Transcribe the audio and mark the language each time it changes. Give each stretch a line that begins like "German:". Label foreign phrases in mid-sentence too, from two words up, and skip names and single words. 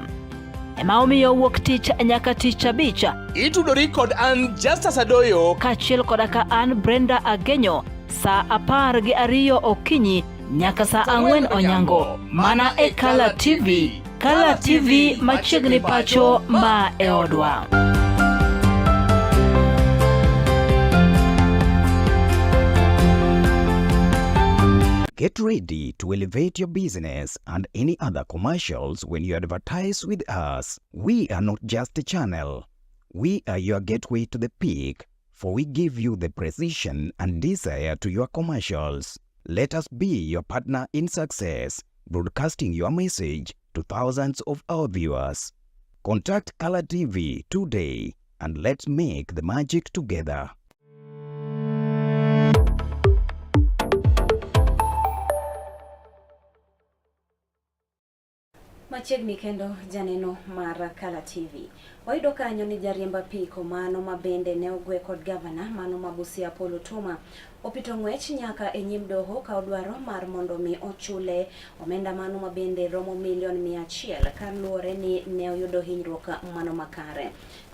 Luo (Kenya and Tanzania): Ema omiyo wuok tich nyaka tich abich itudori kod an Justus Adoyo kaachiel koda ka an Brenda Agenyo saa 12 okinyi nyaka saa 4 onyango mana e Kala TV. Kala TV machiegni pacho ma e odwa.
English: Get ready to elevate your business and any other commercials when you advertise with us. We are not just a channel. We are your gateway to the peak, for we give you the precision and desire to your commercials. Let us be your partner in success, broadcasting your message to thousands of our viewers. Contact Kala TV today and let's make the magic together.
Luo (Kenya and Tanzania): Machiegni kendo janeno mar Kala TV. Wayudo kanyo ni jariemba piko mano mabende ne ogwe kod gavana mano ma Busia Paul Otuoma opito ng'wech nyaka e nyim doho ka odwaro mar mondo mi ochule omenda mano mabende romo $100,000 ka luwore ni ne oyudo hinyruok mano makare.